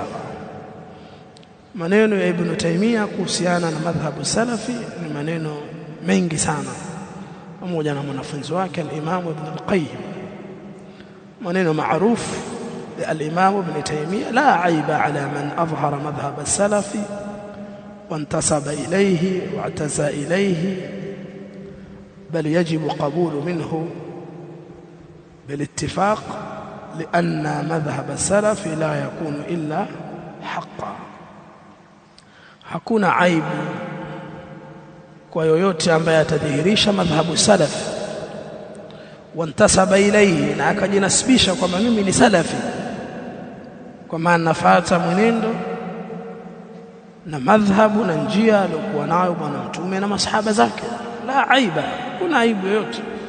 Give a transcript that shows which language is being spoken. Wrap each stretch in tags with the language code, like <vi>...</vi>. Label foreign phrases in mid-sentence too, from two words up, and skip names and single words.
<sw>Maneno ya Ibn Taymiyyah kuhusiana na madhhabu salafi ni maneno mengi sana, pamoja na mwanafunzi wake al-Imam Ibn al-Qayyim. maneno maarufu ya al-Imam Ibn Taymiyyah,</sw> <ar>لا عيب على من أظهر مذهب السلفي وانتسب إليه واعتزى إليه بل يجب قبول منه بالاتفاق لأن مذهب السلف لا يكون إلا حقا.</ar> <sw>hakuna aibu kwa yoyote ambaye atadhihirisha madhhabu salaf</sw> <ar>وانتسب إليه,</ar> <sw>na akajinasibisha kwamba mimi ni salafi kwa maana nafuata mwenendo na madhhabu na njia aliyokuwa nayo bwana mtume na masahaba zake,</sw> <ar>لا عيب,</ar> <sw>kuna aibu yote.</sw>